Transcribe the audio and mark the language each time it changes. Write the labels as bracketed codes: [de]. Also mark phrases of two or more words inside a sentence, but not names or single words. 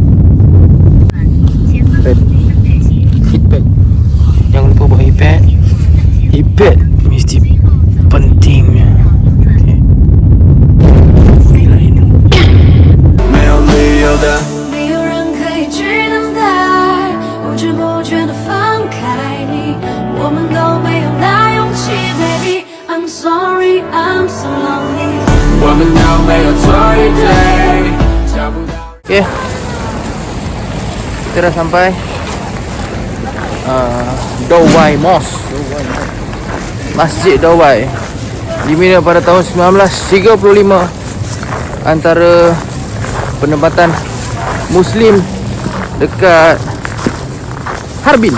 [ms] Heatpad. Jangan lupa bawa heatpad. Heatpad mesti penting. Okay. Bila ini [zh] 没有理由的没有人可以取代，不知不觉地放开你，我们都没有那勇气 ，baby。 [en] I'm sorry, I'm so lonely。 [zh] 我们都没有错一对，找不到。 [ms] Okay, kita dah sampai Dawai Mosque, Masjid Dawai, dibina pada tahun 1935 antara penempatan Muslim dekat Harbin.